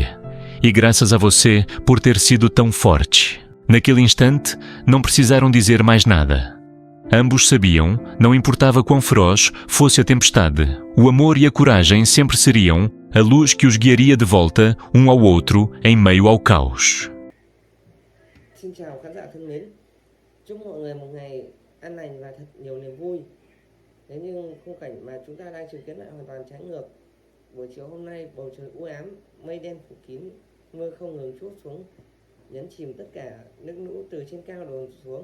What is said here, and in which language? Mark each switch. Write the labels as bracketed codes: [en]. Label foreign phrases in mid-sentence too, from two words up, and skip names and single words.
[pt] E graças a você por ter sido tão forte. Naquele instante, não precisaram dizer mais nada. Ambos sabiam, não importava quão feroz fosse a tempestade, o amor e a coragem sempre seriam a luz que os guiaria de volta um ao outro em meio ao caos. [vi] Xin chào khán giả thân mến. Chúc mọi người một ngày an lành và thật nhiều niềm vui. Thế nhưng khung cảnh mà chúng ta đang chứng kiến lại hoàn toàn trái ngược. Buổi chiều hôm nay bầu trời u ám, mây đen phủ kín, mưa không ngừng trút xuống, nhấn chìm tất cả nước lũ từ trên cao đổ xuống.